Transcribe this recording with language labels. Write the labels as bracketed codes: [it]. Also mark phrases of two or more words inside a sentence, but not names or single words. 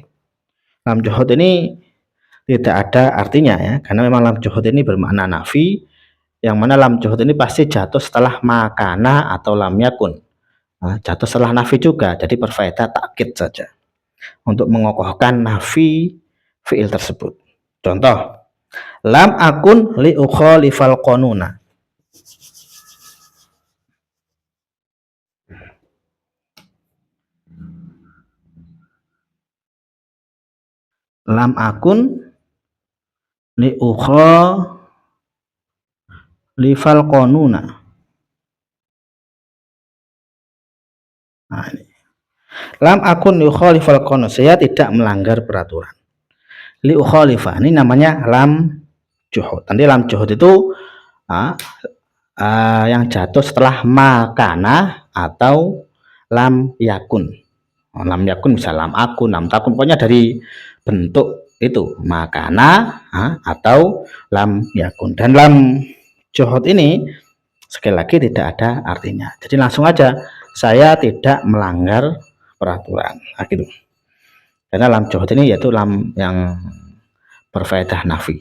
[ar] لام الجحود [id] ini tidak ada artinya ya, karena memang [ar] لام الجحود [id] ini bermakna nafi, yang mana [ar] لام الجحود [id] ini pasti jatuh setelah makana atau [ar] لم يكن. [id] Nah, jatuh setelah nafi juga, jadi berfaedah takkid saja untuk mengokohkan [ar] نفي فعل [id] tersebut. [ar] Contoh, لم أكن لأخالف القانون. لم أكن لأخالف القانون. [id] Nah, ini. [ar] لم أكن لأخالف القانون, [id] saya tidak melanggar peraturan. [ar] لأخالف [id] ini namanya [ar] لام الجحود. [id] Nanti [ar] لام الجحود [id] itu yang jatuh setelah makana atau [ar] لم يكن. لم يكن bisa لم أكن، لم تكن, [id] pokoknya dari bentuk itu makana atau [ar] لم يكن. [id] Dan [ar] لام الجحود [id] ini sekali lagi tidak ada artinya. Jadi langsung aja, saya tidak melanggar peraturan. Nah, gitu. Karena [ar] لام الجحود [id] ini yaitu lam yang berfaedah nafi.